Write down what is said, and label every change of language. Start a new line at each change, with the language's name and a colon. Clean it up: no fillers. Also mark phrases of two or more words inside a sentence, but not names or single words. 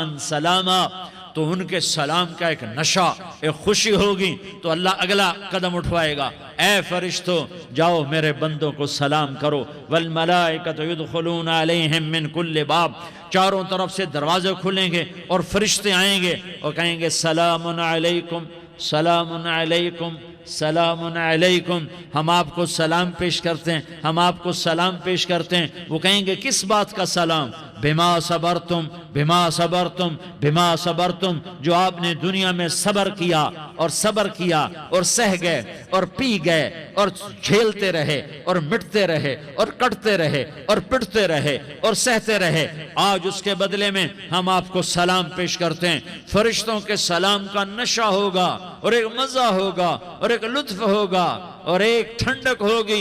Urdu: سلاما، تو ان کے سلام کا ایک نشہ، ایک خوشی ہوگی، تو اللہ اگلا قدم اٹھوائے گا، اے فرشتو جاؤ میرے بندوں کو سلام کرو،
Arabic: والملائکۃ یدخلون علیہم من کل باب،
Urdu: چاروں طرف سے دروازے کھلیں گے اور فرشتے آئیں گے اور کہیں گے سلام علیکم سلام علیکم سلام علیکم، ہم آپ کو سلام پیش کرتے ہیں، ہم آپ کو سلام پیش کرتے ہیں۔ وہ کہیں گے کس بات کا سلام؟
Arabic: بما صبرتم بما صبرتم بما صبرتم,
Urdu: جو آپ نے دنیا میں صبر کیا اور صبر کیا اور سہہ گئے اور پی گئے اور جھیلتے رہے اور مٹتے رہے اور کٹتے رہے اور پٹتے رہے اور سہتے رہے، آج اس کے بدلے میں ہم آپ کو سلام پیش کرتے ہیں. فرشتوں کے سلام کا نشہ ہوگا اور ایک مزا ہوگا اور ایک لطف ہوگا اور ایک ٹھنڈک ہوگی.